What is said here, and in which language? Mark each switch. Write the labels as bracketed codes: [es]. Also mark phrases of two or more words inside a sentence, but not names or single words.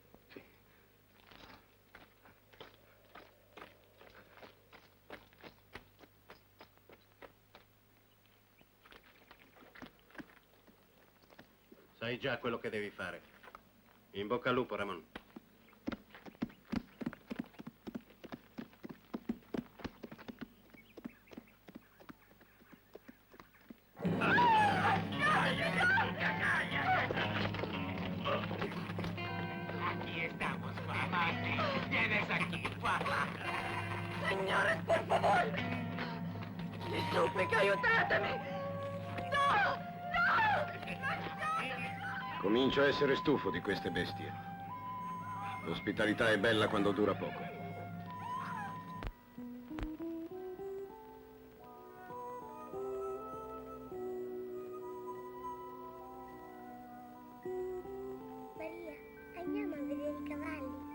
[it] Sai già quello che devi fare. In bocca al lupo, Ramon. [es] Aquí estamos, Mati. Vienes aquí, papá. Señores, por favor. Les suplico, [it] aiutatemi. No! Comincio a essere stufo di queste bestie. L'ospitalità è bella quando dura poco. Maria, andiamo a vedere i cavalli.